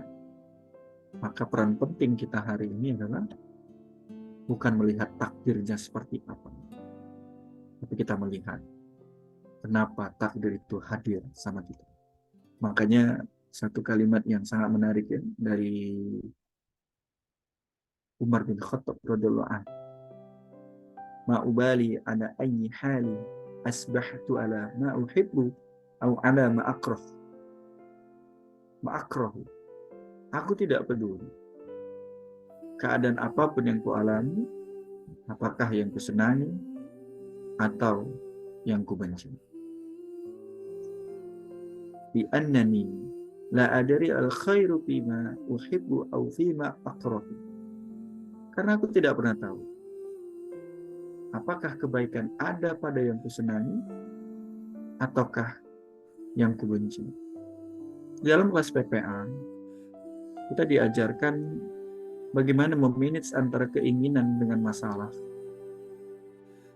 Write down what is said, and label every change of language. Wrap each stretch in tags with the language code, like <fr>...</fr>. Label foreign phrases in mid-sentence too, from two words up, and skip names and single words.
<id>Maka peran penting kita hari ini adalah bukan melihat takdirnya seperti apa, tapi kita melihat kenapa takdir itu hadir sama kita. Makanya satu kalimat yang sangat menarik ya, dari Umar bin Khattab</id> <ar>رضي الله عنه, ما أبالي على أي حال أصبحت على ما أحب أو على ما أكره.</ar> <id>Aku tidak peduli keadaan apapun yang kualami, apakah yang kusenangi atau yang kubenci.</id> <ar>بأنني لا أدري الخير فيما أحب أو فيما أكره.</ar> <id>Karena aku tidak pernah tahu apakah kebaikan ada pada yang kusenangi ataukah yang kubenci. Dalam kelas PPA kita diajarkan bagaimana memanage antara keinginan dengan masalah.</id>